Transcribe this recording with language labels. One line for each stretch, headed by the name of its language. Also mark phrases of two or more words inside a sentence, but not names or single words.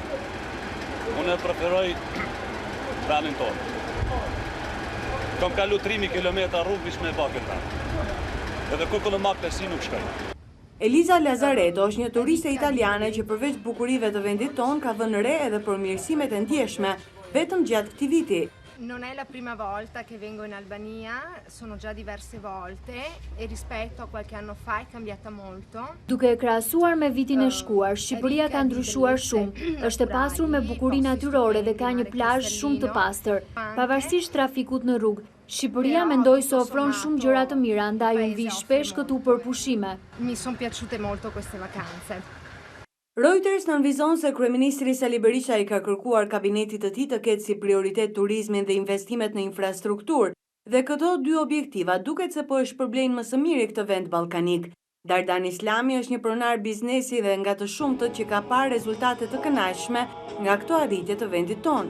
Albanian: Unë e preferoj vendin tonë. Kam kalu 3.000 kilometra rrugë vish me bakët ta. Edhe kur këllë makë të si nuk shkoj. Eliza Lazareto është një turiste italiane që përveç bukurive të vendit ton ka vënë re edhe përmirësimet e ndjeshme vetëm gjatë këtij viti.
Italian: Non è la prima volta che vengo in Albania, sono già diverse volte e rispetto a qualche anno fa è cambiata molto.
Albanian: Duke krahasuar me vitin e shkuar, Shqipëria ka ndryshuar shumë. Është e pasur me bukuri natyrore dhe ka një plazh shumë të pastër. Pavarësisht trafikut në rrugë, Shqipëria mendoj se ofron shumë gjëra të mira, ndaj unë vi shpesh këtu për pushime.
Italian: Mi sono piaciute molto queste vacanze.
Albanian: Reuters nënvizon se kryeministri Sali Berisha I ka kërkuar kabinetit të tij të ketë si prioritet turizmin dhe investimet në infrastrukturë, dhe këto 2 objektiva duket se po e shpërblejnë më së miri këtë vend ballkanik. Dardan Islami është një pronar biznesi dhe nga të shumtët që ka parë rezultate të kënaqshme nga këto arritje të vendit ton.